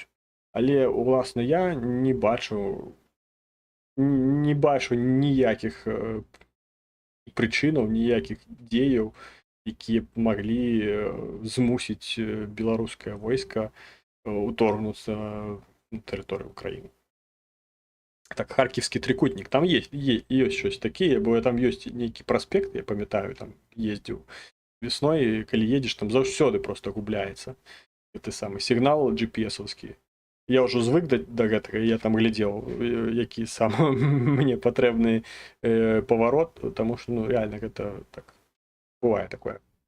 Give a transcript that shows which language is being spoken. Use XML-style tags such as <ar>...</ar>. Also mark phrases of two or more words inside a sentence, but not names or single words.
<be>Але, уласна, я не бачу ніякіх прычынаў, ніякіх дзеяў, якія б маглі змусіць беларускае войска уторгнуцца на тэрыторыю Украіны. Так, харківскі трикутник, там ёсць</be> <uk>щось таке,</uk> <be>бо там ёсць нейкі праспект, я памятаю, там ездзіў весной, калі едзеш, там заўсёды просто губляецца гэты самы сігнал GPS-овскі. Я ўжо звык да гэтага, я там глядзеў, які сам мне патрэбны паварот, таму што, ну, реально, гэта так, бывае такое.</be>